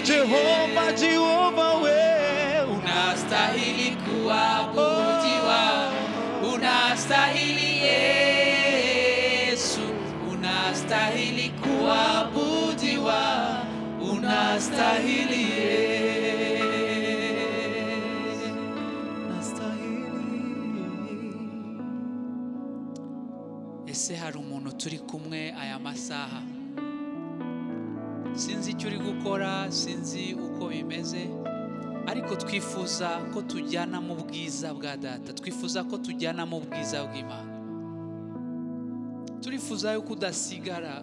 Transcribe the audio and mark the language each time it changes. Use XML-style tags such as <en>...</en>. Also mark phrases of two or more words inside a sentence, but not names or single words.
<sw>Jehova, Jehova we, unastahili kuabudiwa, unastahili Yesu, unastahili kuabudiwa, unastahili</sw> <rw>Ese hari umuntu turi kumwe aya masaha? Sinzi icyo uri gukora, sinzi uko bimeze, ariko twifuza ko tujyana mu bwiza bwa Data, twifuza ko tujyana mu bwiza bw'Imana, turifuza yuko udasigara.</rw>